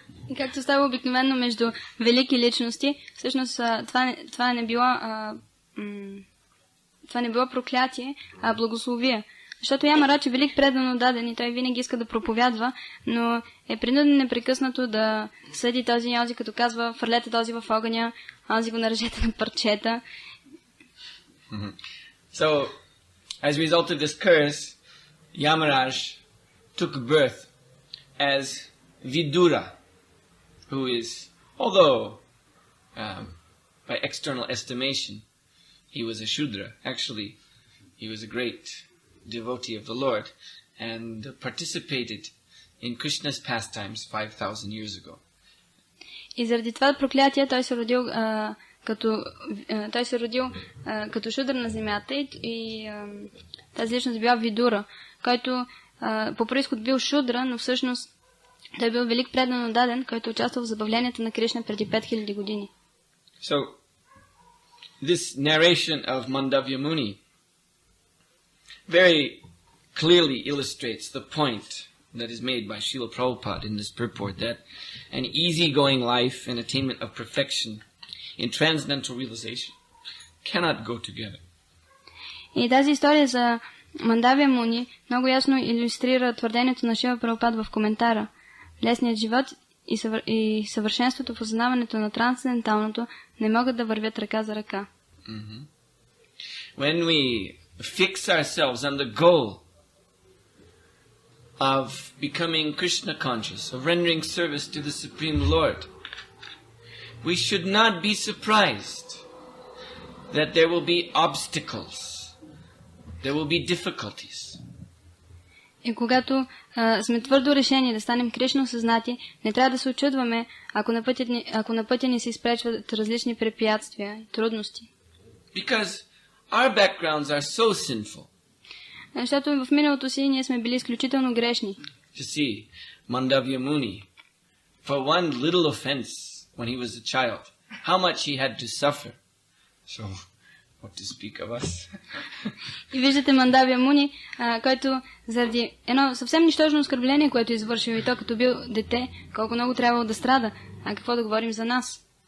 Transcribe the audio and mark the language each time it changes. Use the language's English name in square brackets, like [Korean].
[Bulgarian] И както става обикновено между велики личности, всъщност това не било проклятие, а благословие. Защото Ямарадж е велик предано даден и той винаги иска да проповядва, но е принуден непрекъснато да съди този и онзи, като казва, фърлете този в огъня, онзи го нарежете на парчета. [English] So, as a result of this curse, Yamaraj took birth as Vidura, who is, although by external estimation he was a Shudra, actually he was a great devotee of the Lord and participated in Krishna's pastimes 5,000 years ago. [Bulgarian] И заради това проклятие той се родил като шудра на земята и тази личност била Видура, който по произход бил шудра, но всъщност той бил велик предано даден, който участвал в забавленията на Кришна преди 5000 години. [English] So, this narration of Mandavya Muni very clearly illustrates the point that is made by Srila Prabhupada in this purport, that an easygoing life and attainment of perfection in transcendental realization cannot go together. [Bulgarian] И тази история за Мандавия Муни много ясно илюстрира твърдението на Шрила Прабхупада в коментара. Лесният живот и съвършенството в осъзнаването на трансценденталното не могат да вървят ръка за ръка. [English] When we fix ourselves on the goal of becoming Krishna conscious, of rendering service to the Supreme Lord, we should not be surprised that there will be obstacles, there will be difficulties. [Bulgarian] И когато сме твърдо решени да станем Кришна осъзнати, не трябва да се очудваме, ако на пътя ни се изпречват различни препятствия и трудности. [English] Because our backgrounds are so sinful. [Bulgarian] Защото в миналото си ние сме били изключително грешни. [English] To see Mandavya Muni, for one little offense when he was a child, how much he had to suffer. So, what to speak of us? [Bulgarian] И виждате Мандавия Муни, който заради едно съвсем нищожно оскърбление, което е извършил и то като бил дете, колко много трябвало да страда. А какво да говорим за нас?